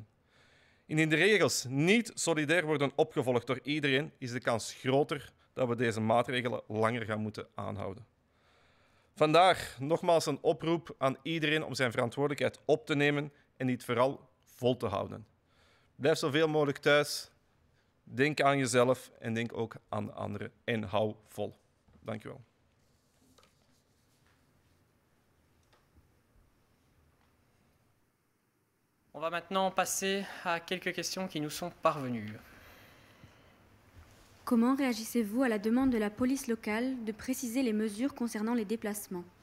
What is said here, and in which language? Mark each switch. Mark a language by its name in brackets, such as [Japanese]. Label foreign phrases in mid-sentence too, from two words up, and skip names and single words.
[Dutch] Indien de regels niet solidair worden opgevolgd door iedereen, is de kans groter dat we deze maatregelen langer gaan moeten aanhouden. Vandaar nogmaals een oproep aan iedereen om zijn verantwoordelijkheid op te nemen en dit vooral vol te houden. Blijf zoveel mogelijk thuis. Denk aan jezelf en denk ook aan de anderen en hou vol. Dank u wel. [French] On va maintenant passer à quelques questions qui nous sont parvenues. Comment réagissez-vous à la demande de la police locale de préciser les mesures concernant les déplacements?